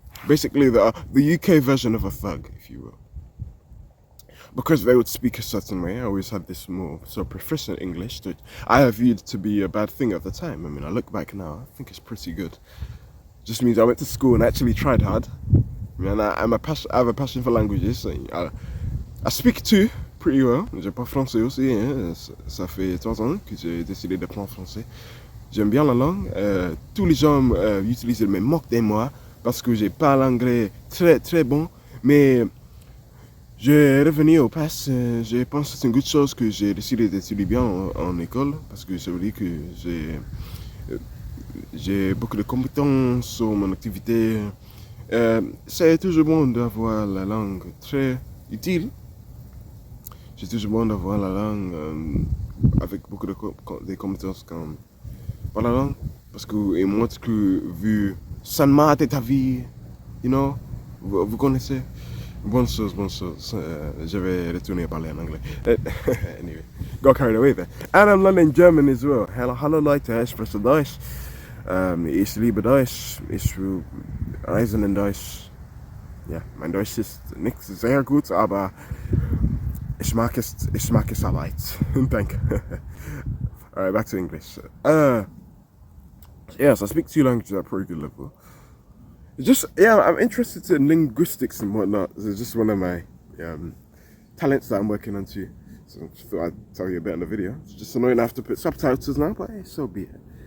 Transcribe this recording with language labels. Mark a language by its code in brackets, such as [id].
[en] Basically the UK version of a thug, if you will. Because they would speak a certain way, I always had this more so proficient English that I viewed to be a bad thing at the time. I mean, I look back now, I think it's pretty good. Just means I went to school and actually tried hard. I mean, I have a passion for languages. I speak two pretty well. [fr] Je parle français aussi. Hein. Ça fait 3 ans que j'ai décidé d'apprendre français. J'aime bien la langue. Tous les gens utilisent me moquent de moi parce que j'ai pas l'anglais très très bon. Mais je suis revenu au passé, je pense que c'est une bonne chose que j'ai décidé d'étudier bien en école, parce que ça veut dire que j'ai beaucoup de compétences sur mon activité. C'est toujours bon d'avoir la langue très utile. C'est toujours bon d'avoir la langue avec beaucoup de compétences par la langue, parce qu'il montre que vu seulement de ta vie, vous connaissez. Bonne chose. Je vais retourner parler en anglais. [en] Anyway, got carried away there. And I'm learning German as well. [de] Hallo Leute, ich spreche Deutsch. Ich liebe Deutsch. Ich will reisen in Deutsch. Ja, mein Deutsch ist nicht sehr gut, aber ich mag es Arbeit. Danke. [en] Alright, back to English. Yes, I speak 2 languages at a pretty good level. I'm interested in linguistics and whatnot. It's just one of my talents that I'm working on too. So I just thought I'd tell you a bit in the video. It's just annoying I have to put subtitles now, but hey, so be it.